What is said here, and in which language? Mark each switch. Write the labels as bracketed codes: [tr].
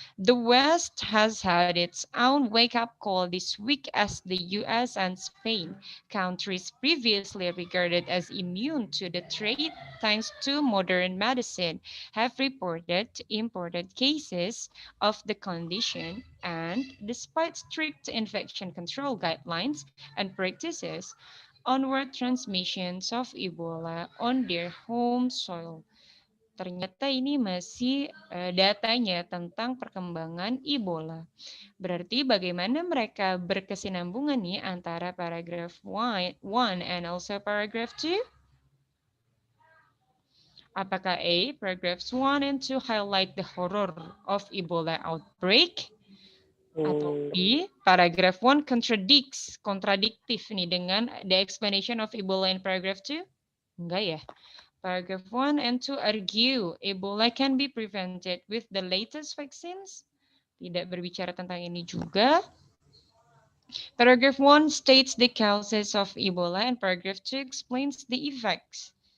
[en] The West has had its own wake-up call this week as the US and Spain, countries previously regarded as immune to the threat thanks to modern medicine, have reported imported cases of the condition, and despite strict infection control guidelines and practices, onward transmissions of Ebola on their home soil. [id] Ternyata ini masih datanya tentang perkembangan Ebola. Berarti bagaimana mereka berkesinambungan nih antara paragraf 1 [en] and also [id] paragraf 2? [en] Apakah A, paragraphs 1 and 2 highlight the horror of Ebola outbreak? [id] Atau B, paragraph 1 kontradiktif nih dengan [en] the explanation of Ebola in paragraph 2? [id] Enggak ya. [en] Paragraph 1 and 2 argue Ebola can be prevented with the latest vaccines. [id] Tidak berbicara tentang ini juga. [en] Paragraph 1 states the causes of Ebola and paragraph 2 explains the effects.